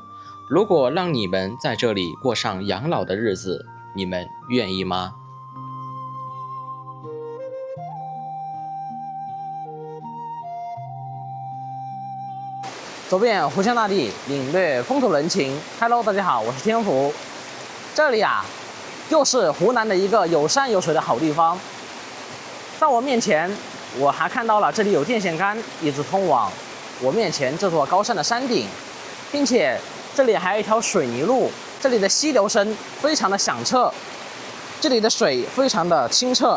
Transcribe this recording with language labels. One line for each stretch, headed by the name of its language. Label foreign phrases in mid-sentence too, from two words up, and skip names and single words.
Chinese: 如果讓你們在這裡過上養老的日子，你們願意嗎？走遍湖湘大地，領略風土人情。Hello，大家好，我是天福。這裡啊，又是湖南的一個有山有水的好地方。在我面前，我還看到了這裡有電線桿，一直通往我面前這座高山的山頂，並且這裡還有一條水泥路，這裡的溪流聲非常的響徹，這裡的水非常的清澈。